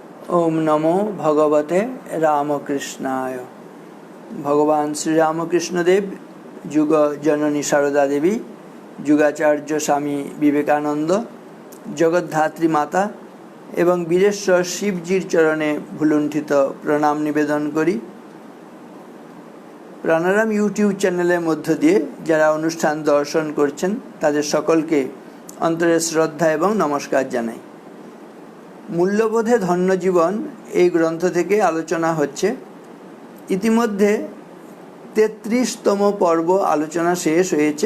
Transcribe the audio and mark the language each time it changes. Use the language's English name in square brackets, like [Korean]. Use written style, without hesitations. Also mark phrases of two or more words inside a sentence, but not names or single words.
[Sanskrit] ओम नमो भगवते रामकृष्णाय। [Bangla] ভগবান শ্রী রামকৃষ্ণ দেব, যুগ জননী সারদা দেবী, যুগাচার্য স্বামী বিবেকানন্দ, জগদ্ধাত্রী মাতা এবং বীরেশ্বর শিবজীর চরণে ভূলুণ্ঠিত প্রণাম নিবেদন করি। প্রাণারাম ইউটিউব চ্যানেল মধ্য দিয়ে যারা অনুষ্ঠাन दर्शन करছেন তাদের সকলকে অন্তরের শ্রদ্ধা এবং নমস্কার জানাই। মূল্যবোধে ধন্য জীবন এই গ্রন্থ থেকে আলোচনা হচ্ছে। ইতিমধ্যে 33তম পর্ব আলোচনা শেষ হয়েছে।